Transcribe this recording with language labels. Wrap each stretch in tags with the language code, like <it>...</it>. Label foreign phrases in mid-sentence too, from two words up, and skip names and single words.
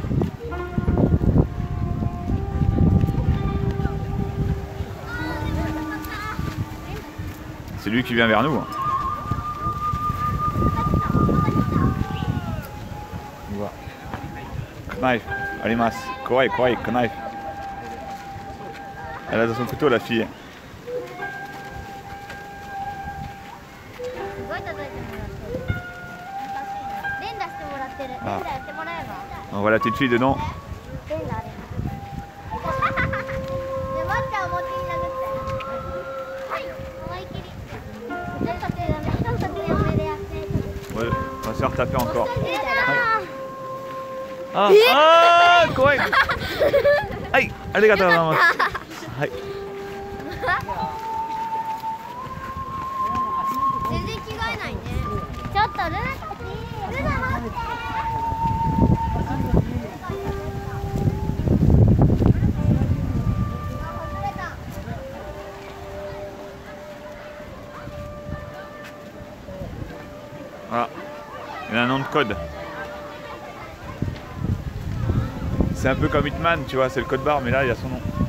<fr>C'est lui qui vient vers nous. Hein. Voilà. Knife.</fr> <ja>あります。可愛い、可愛い,</ja> <fr>knife. Elle a dans son couteau la fille. Ah. On voit la petite fille dedans. Ouais, on va se faire taper encore. Ah, ah, quoi? Aïe, allez, gâteau, maman. Aïe.</fr> <ja>全然着替えないね。ちょっとルナたち、ルナ待って。</ja> <fr>Voilà, il a un nom de code. C'est un peu comme Hitman, tu vois, c'est le code barre, mais là il y a son nom.</fr>